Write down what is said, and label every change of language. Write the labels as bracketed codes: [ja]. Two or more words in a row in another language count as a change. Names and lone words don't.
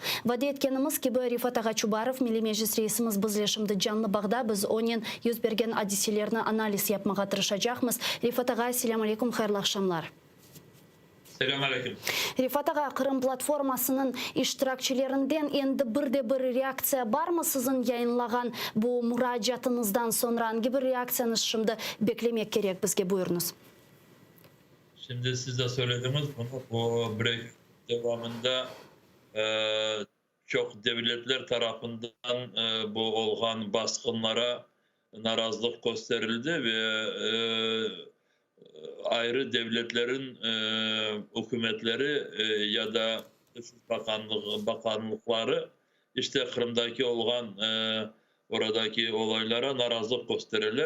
[crh] Vade etkenimiz gibi Rifat Ağa Çubarov, Milli Meclis reisimiz bizleşimde canlı bağda biz onun yüz bergen hadiselerini analiz yapmağa tırışacağımız. Rifat Ağa, selamun aleyküm, hayırlı akşamlar. Selamünaleyküm. Rifat Ağa, Kırım platformasının iştirakçilerinden endi bir reaksiya var mı sizin yayınlagan bu müracaatınızdan sonra? Hangi bir reaksiyanız şimdi beklemek gerek bizge, buyurunuz. Şimdi siz de söylediniz bunu, bu break devamında çok devletler tarafından bu olğan baskınlara narazılık gösterildi ve ayrı devletlerin hükümetleri ya da bakanlıkları işte Kırım'daki olğan oradaki olaylara narazılık gösterirler.